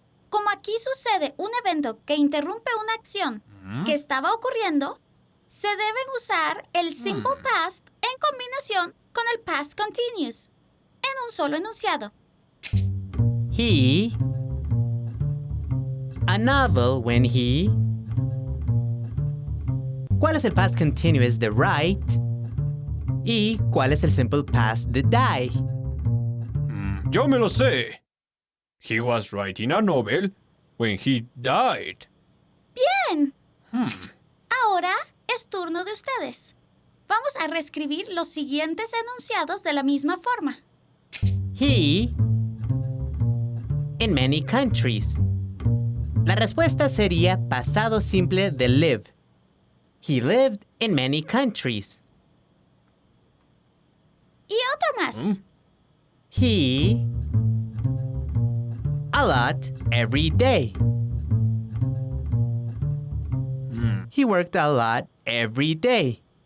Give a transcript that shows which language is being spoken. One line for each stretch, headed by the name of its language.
Spanish: Como aquí sucede un evento que interrumpe una acción que estaba ocurriendo, se deben usar el simple past en combinación con el past continuous en un solo enunciado.
English: He. A novel when he.
Spanish: ¿Cuál es el past continuous de write? ¿Y cuál es el simple past de die? Yo me lo sé.
English: He was writing a novel when he died.
Spanish: ¡Bien! Ahora es turno de ustedes. Vamos a reescribir los siguientes enunciados de la misma forma.
English: He. In many countries.
Spanish: La respuesta sería pasado simple de live.
English: He lived in many countries.
Spanish: Y otro más.
English: He. A lot every day. He worked a lot every day.